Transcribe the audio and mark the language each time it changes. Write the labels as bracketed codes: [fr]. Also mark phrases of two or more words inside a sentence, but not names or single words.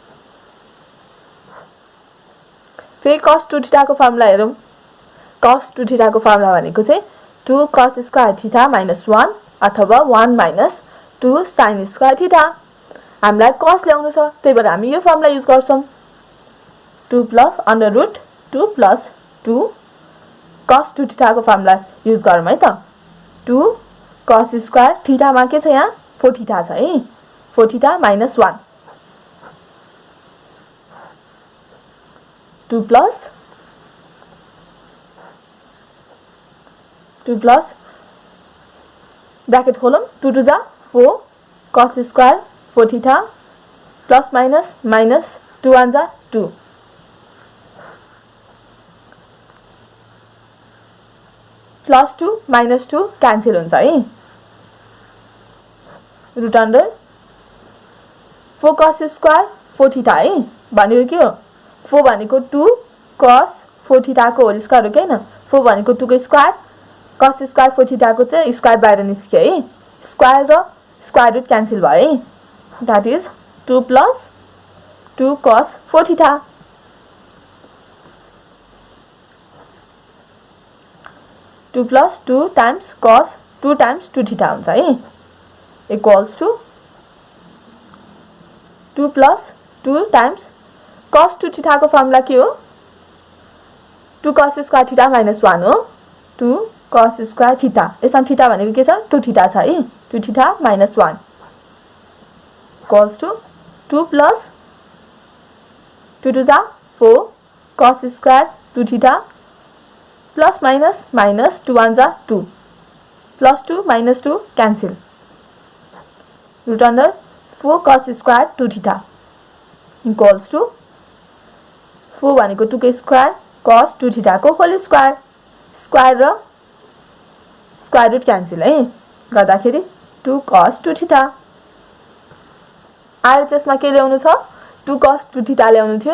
[ne] फेरि [en] cos 2 theta [ne] को फर्मुला हेरौं। [en] cos 2 theta [ne] को फर्मुला भनेको चाहिँ [en] 2 cos square theta minus 1 [ne] अथवा [en] 1 minus 2 sin square theta. [ne] हामीलाई cos ल्याउनु छ, त्यही भएर हामी यो फर्मुला युज गर्छौं। [en] 2 plus under root 2 plus 2 cos 2 theta [ne] को फर्मुला युज गरौँ है त। [en] 2 cos square theta [ne] मा के छ यहाँ 4 थीटा छ है। [en] 4 theta minus 1 2 plus bracket [ne] खोलौं 2 2 जा [en] 4 cos square 4 theta plus minus minus 2 1 [ne] जा [en] 2 plus 2 minus 2 cancel [ne] हुन्छ है। [en] root under 4 cos square 4 theta [ne] है भनेको के हो 4 भनेको [en] 2 cos 4 theta [ne] को [en] whole square [ne] हो के हैन। 4 भनेको 2 को स्क्वायर [en] cos square 4 theta [ne] को चाहिँ स्क्वायर बाहिर निस्क्यो है। स्क्वायर र [en] square root cancel [ne] भयो है। [en] that is 2 plus 2 cos 4 theta 2 plus 2 times cos 2 times 2 theta [ne] हुन्छ है [en] equals to 2 plus 2 times cos 2 theta [ne] को फर्मुला के हो [en] 2 cos square theta minus 1 हो। 2 cos square theta [ne] यसमा थीटा भनेको के छ 2 थीटा छ है। [en] 2 theta minus 1 equals to 2 plus 2 2 जा 4 cos square 2 theta plus minus minus 2 1 जा 2 plus 2 minus 2 cancel root under 4 cos square 2 theta equals to 4 भनेको 2 को square cos 2 theta को whole square square र square root cancel [ne] है गर्दाखेरि [en] 2 cos 2 theta. [ne] RHS मा के ल्याउनु छ [en] 2 cos 2 theta [ne] ल्याउनु थियो।